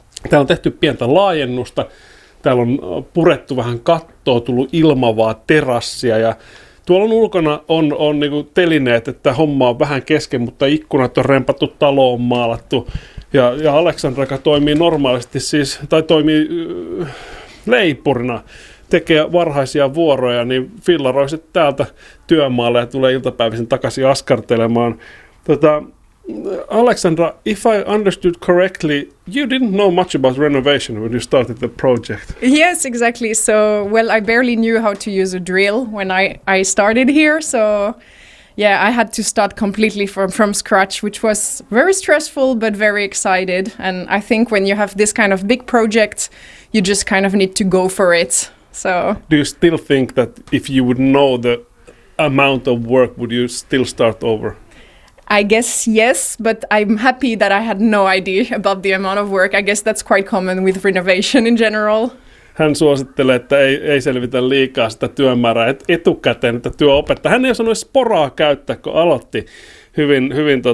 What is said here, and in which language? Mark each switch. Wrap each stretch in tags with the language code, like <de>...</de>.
<fi>Täällä on tehty pientä laajennusta, täällä on purettu vähän kattoa, tullut ilmavaa terassia ja tuolla on ulkona on niin kuin telineet, että homma on vähän kesken, mutta ikkunat on rempattu, talo on maalattu. Ja Aleksandra, joka toimii normaalisti siis, tai toimii leipurina, tekee varhaisia vuoroja, niin fillaroi sitten täältä työmaalle ja tulee iltapäivisin takaisin askartelemaan.</fi> <en>Aleksandra, if I understood correctly, you didn't know much about renovation when you started the project. Yes, exactly. So, well, I barely knew how to use a drill when I started here, so yeah, I had to start completely from scratch, which was very stressful but very excited. And I think when you have this kind of big project, you just kind of need to go for it. So, do you still think that if you would know the amount of work, would you still start over? I guess yes, but I'm happy that I had no idea about the amount of work. I guess that's quite common with renovation in general.</en> <fi>Hän suosittelee, että ei selvitä liikaa sitä työmäärää etukäteen, että työ opettaa. Hän ei osannut edes poraa käyttää, kun aloitti hyvin</fi>